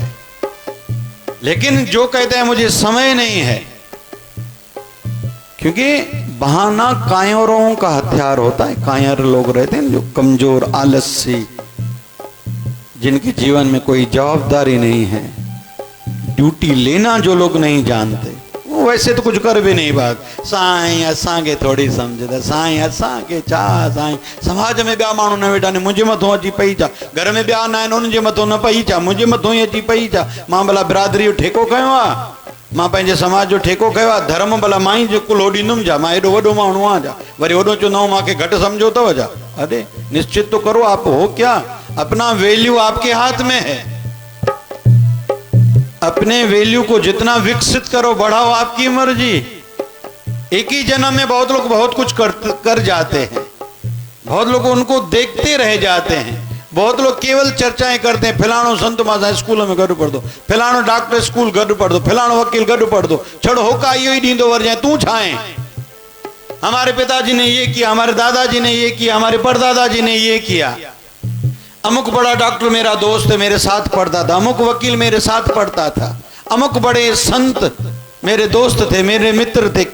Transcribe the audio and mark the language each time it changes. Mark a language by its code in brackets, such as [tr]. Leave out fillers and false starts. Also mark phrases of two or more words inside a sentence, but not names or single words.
[hi] लेकिन जो कहते हैं मुझे समय नहीं है, क्योंकि बहाना कायरों का हथियार होता है। कायर लोग रहते हैं जो कमजोर, आलसी, जिनके जीवन में कोई जवाबदारी नहीं है, ड्यूटी लेना जो लोग नहीं जानते, वो वैसे तो कुछ कर भी नहीं। [sd] बात साईं असांखे थोड़ी समझदा, साईं असांखे छा, साईं समाज में ॿिया माण्हू न वेठा आहिनि, मुंहिंजे मथां अची पई छा, घर में ॿिया न आहिनि उन्हनि जे मथां न पई छा, मुंहिंजे मथां ई अची पई छा। मां भला बिरादरी जो ठेको खयो आहे, मां पंहिंजे समाज जो ठेको खयो आहे, धर्म भला मां ई जो कुलो ॾींदुमि छा, मां एॾो वॾो माण्हू आहियां छा, वरी ओॾो चवंदा मूंखे घटि सम्झो अथव छा। [hi] अरे निश्चित तो करो, आप हो क्या, अपना वैल्यू आपके हाथ में है। अपने वैल्यू को जितना विकसित करो, बढ़ाओ, आपकी मर्जी। एक ही जन्म में बहुत लोग बहुत कुछ कर जाते हैं, बहुत लोग उनको देखते रह जाते हैं। बहुत लोग केवल चर्चाएं करते हैं, [sd] फलाणो संत मासा स्कूल में गॾु पढ़ दो, फलाणो डॉक्टर स्कूल गॾु पढ़ दो, फलाणो वकील गॾु पढ़ दो, छड़ो होका इहो ही ॾींदो वर जाए, तू छाए। [hi] हमारे पिताजी ने ये किया, हमारे दादाजी ने ये किया, हमारे परदादाजी ने ये किया। अमुक बड़ा डॉक्टर मेरा दोस्त है, मेरे साथ पढ़ता था, अमुक वकील मेरे साथ पढ़ता था, अमुक बड़े संत मेरे दोस्त थे, मेरे मित्र थे।